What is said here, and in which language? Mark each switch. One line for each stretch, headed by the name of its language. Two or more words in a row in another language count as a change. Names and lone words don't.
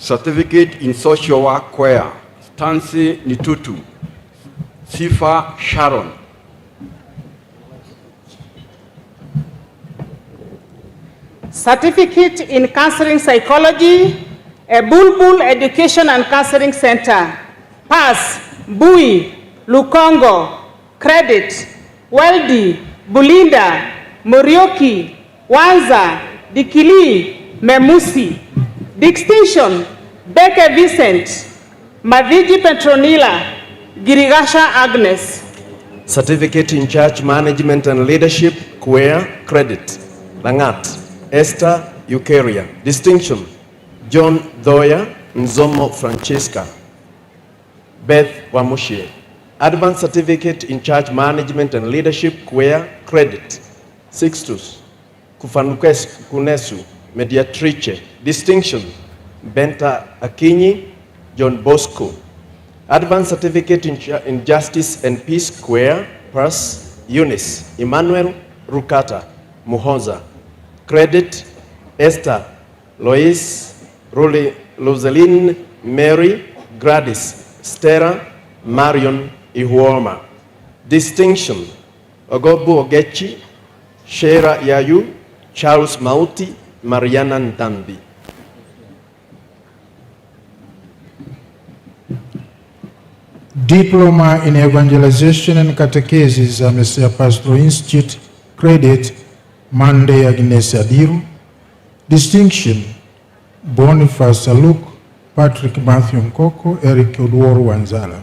English: Certificate in Social Work Choir, Stancy Nitutu, Sifa Sharon. Certificate in Counseling Psychology, a Bulbul Education and Counseling Center, Pass, Bui, Lukongo, Credit, Weldi, Bulinda, Morioki, Wanza, Dikili, Memusi. Distinction, Beke Vincent, Maviji Petronila, Girigasha Agnes. Certificate in Church Management and Leadership, CUEA, Credit, Langat, Esther Eukaria. Distinction, John Doya, Nzomo Francesca, Beth Wamushie. Advanced Certificate in Church Management and Leadership, CUEA, Credit, Sixtus, Kunesu, Mediatrice. Distinction, Benta Akinyi, John Bosco. Advanced Certificate in Justice and Peace, CUEA, Pars, Eunice, Emmanuel Rukata, Muhoza. Credit, Esther, Lois, Rosaline, Mary, Gladys, Stella, Marion, Ihuoma. Distinction, Ogobu Ogechi, Shera Yayu, Charles Mauti, Mariana Ndambi. Diploma in Evangelization and Catechesis, Messiah Pastoral Institute, Credit, Monday Agnes Adiru. Distinction, Boniface Saluk, Patrick Matthew Nkoko, Eric Odworo Wanzala.